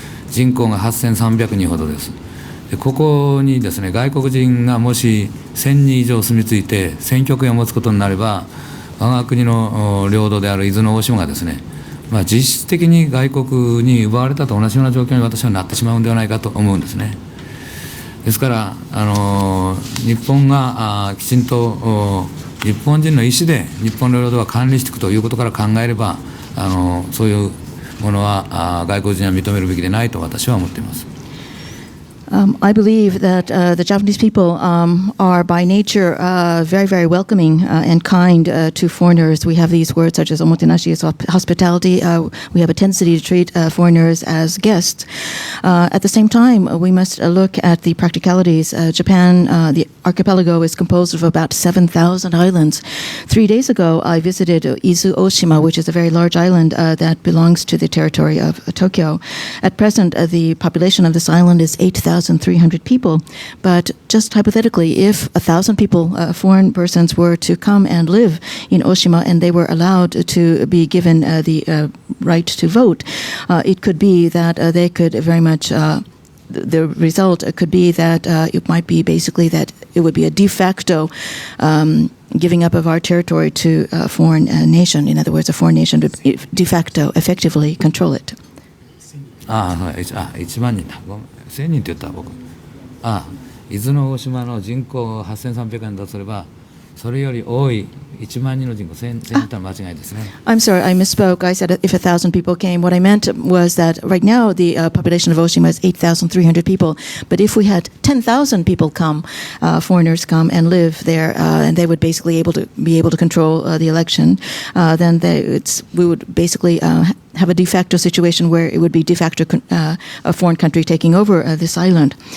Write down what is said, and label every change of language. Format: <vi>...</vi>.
<ja>人口が8300人ほどです。でここにですね、外国人がもし1000人以上住み着いて選挙権を持つことになれば、我が国の領土である伊豆の大島がですね、実質的に外国に奪われたと同じような状況に私はなってしまうんではないかと思うんですね。ですから日本がきちんと日本人の意思で日本の領土は管理していくということから考えれば、そういうものは外国人は認めるべきでないと私は思っています。</ja> <en>I believe that the Japanese people are by nature very, very welcoming and kind to foreigners. We have these words such as omotenashi, so hospitality. We have a tendency to treat foreigners as guests. At the same time, we must look at the practicalities. Japan, the archipelago, is composed of about 7,000 islands. 3 days ago, I visited Izu Oshima, which is a very large island that belongs to the territory of Tokyo. At present, the population of this island is 8,300 people, but just hypothetically, if 1,000 people, foreign persons, were to come and live in Oshima and they were allowed to be given the right to vote, it could be that they could very much the result could be that it might be basically that it would be a de facto giving up of our territory to a foreign nation. In other words, a foreign nation would de facto effectively control it.</en> <ja>1万人だ。1000人って言った僕。伊豆の大島の人口8300人だとすれば、それより多い1万人の人口、1000人とは間違いですね。</ja> <en>I'm sorry, I misspoke. I said if 1,000 people came. What I meant was that right now the population of Oshima is 8,300 people. But if we had 10,000 people come, foreigners come and live there, and they would basically be able to control the election, then we would basically have a de facto situation where it would be de facto a foreign country taking over this island.</en>